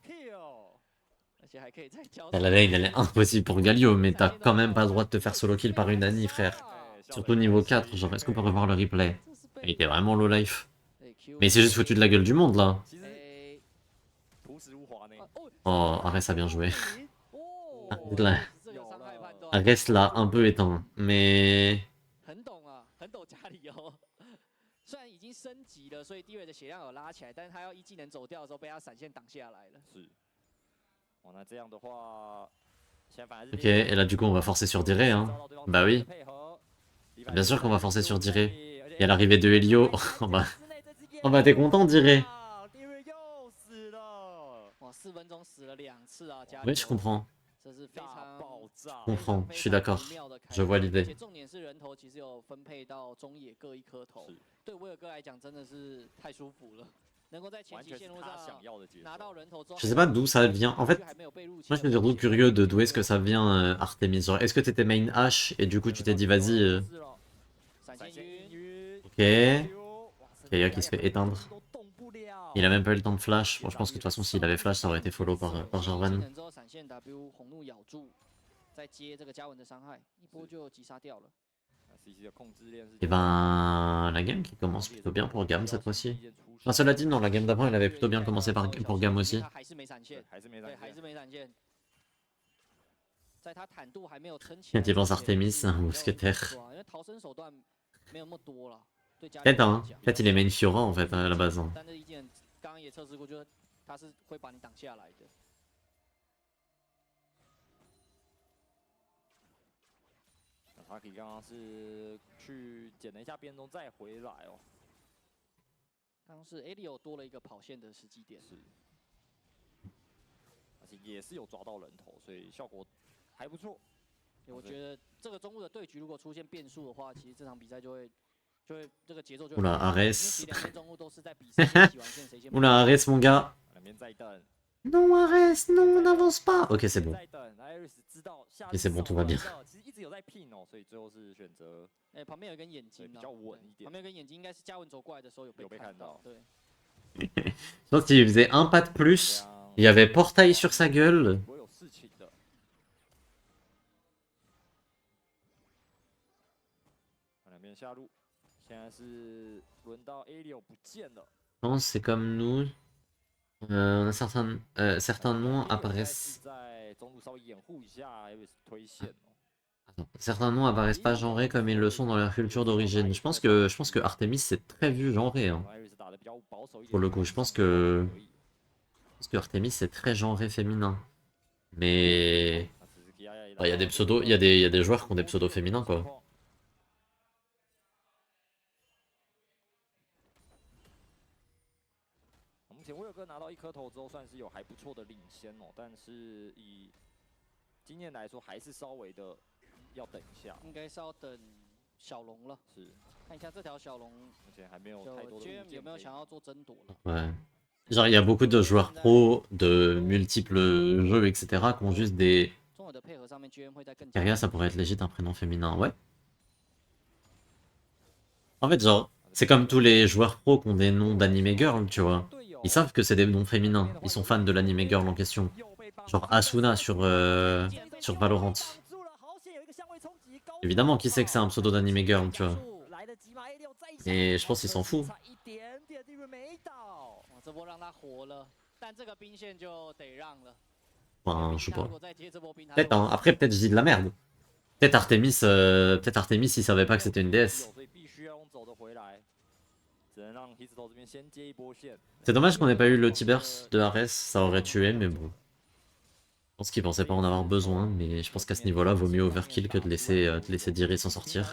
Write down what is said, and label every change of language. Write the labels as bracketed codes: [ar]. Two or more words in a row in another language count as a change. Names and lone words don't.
[fr] La lane elle est impossible pour Galio, mais t'as quand même pas le droit de te faire [en] solo kill [fr] par une Annie, frère. Surtout niveau 4, genre est-ce qu'on peut revoir le replay? Il était vraiment [en] low life. [fr] Mais il s'est juste foutu de la gueule du monde là. Oh, Ares a bien joué. [zh] 哦， [fr] Là, [zh] 这个伤害判断 [fr] Ares l'a un peu éteint, mais [zh] 很懂啊，很懂家里哦。虽然已经升级了，所以地位的血量有拉起来，但是他要一技能走掉的时候被他闪现挡下来了。是。哦，那这样的话，现在反而是 [fr] ok, et là du coup on va forcer sur Diré, hein. Bah oui, bien sûr qu'on va forcer sur Diré. Et à l'arrivée de Helio, oh bah t'es content Diré. [zh] 又死了。哇，4分钟死了2次啊，家里。 [fr] Oui, je comprends, [zh] 这是非常爆炸 [fr] je comprends, je suis d'accord. Je vois [zh] 而且 [fr] l'idée. [zh] 重点是人头其实有分配到中野各一颗头是，对威尔哥来讲真的是太舒服了，能够在前完全是期线路上他想要的节拿奏。到人头之后， [fr] Je sais pas d'où ça vient. En fait, moi je suis surtout curieux de d'où est-ce que ça vient Artemis. Genre, est-ce que t'étais main H et du coup tu t'es dit vas-y. [zh] 闪现晕， [fr] Ok. Kaya qui se fait éteindre. Il a même pas eu le temps de flash. Bon, je pense que de toute façon s'il avait flash ça aurait été follow par [zh] 技 [fr] Jarvan. [zh] 能之后闪现 W 红怒咬住，再接这个嘉文的伤害，一波就击杀掉了。 [fr] Et ben la game qui commence plutôt bien pour Gam cette fois-ci. Enfin, cela dit, non, la game d'avant elle avait plutôt bien commencé pour Gam aussi. [zh] 他还是没闪现，对，还是没闪现。在他坦度还没有撑起来， [fr] Tu penses Artemis, un mousquetaire. [zh] 因为逃生手段没有那么多了，对家里 [fr] Peut-être, [zh] 来 [fr] hein. [zh] 讲。 [fr] Peut-être il est main Fiora en fait à la base. Hein. [zh] 但这一件刚刚也测试过，就是他是会把你挡下来的。他可以刚刚是去捡了一下边中再回来哦。刚刚是 Elio 多了一个跑线的时机点，是，而且也是有抓到人头，所以效果还不错。我觉得这个中路的对局如果出现变数的话，其实这场比赛就会这个节奏就会。 [fr] Oula, [zh] 因为 [fr] Ares. [zh] 其实两边中路都是在比赛谁洗完线谁先。 [fr] Oula, Ares mon gars. [zh] 两边在等。 [fr] Non, Ares, non, n'avance pas. Ok, c'est bon. [zh] 在等 Iris 知道下 [fr] Et c'est bon, tout va bien. [zh] 其实一直有在拼哦，所以最后是选择哎，旁边有一根眼睛比较稳一点旁边有根眼睛应该是嘉文走过来的时候有被看到。对。 [fr] Donc s'il faisait un pas de plus, il y avait portail sur sa gueule. [zh] 不会有事情的。两边下路，现在是轮到 Elio 不见了。 [fr] Non, c'est comme nous. On a certains noms apparaissent. [zh] 在中路稍微掩护一下 Iris 推线哦。 [fr] Attends, certains noms apparaissent pas genrés comme ils le sont dans leur culture d'origine. Je pense que Artemis c'est très vu genré. Hein. Pour le coup, je pense que Artemis c'est très genré féminin. Mais il y a des pseudos, il y a des joueurs qui ont des pseudos féminins quoi. [zh] 目前威尔哥拿到一颗头之后，算是有还不错的领先哦，但是以经验来说，还是稍微的要等一下。应该是要等小龙了。是，看一下这条小龙，目前还没有就太多的 GM 有没有想要做争夺了？ [fr] Ouais. Genre il y a beaucoup de joueurs pro de multiples jeux etc. qui ont juste des... [zh] 综合的配合上面，GM 会在更。 [fr] Karia ça pourrait être légit un prénom féminin, ouais. En fait genre, c'est comme tous les joueurs pro qui ont des noms d' [en] anime girl, [fr] tu vois. Ils savent que c'est des noms féminins, ils sont fans de l' [en] anime girl [fr] en question. Genre Asuna sur Valorant. Évidemment, qui sait que c'est un pseudo d' [en] anime girl, [fr] tu vois. Et je pense qu'il s'en fout. [zh] 这波让他活了，但这个兵线就得让了。 [fr] Enfin, je sais pas. [zh] 如果再接这波兵， [fr] Peut-être, hein. Après, peut-être je dis de la merde. Peut-être Artemis, il savait pas que c'était une déesse. C'est dommage qu'on ait pas eu le T-Burst de Ares, ça aurait tué, mais bon. Je pense qu'il pensait pas en avoir besoin, mais je pense qu'à ce niveau-là, vaut mieux overkill que de laisser Diri s'en sortir.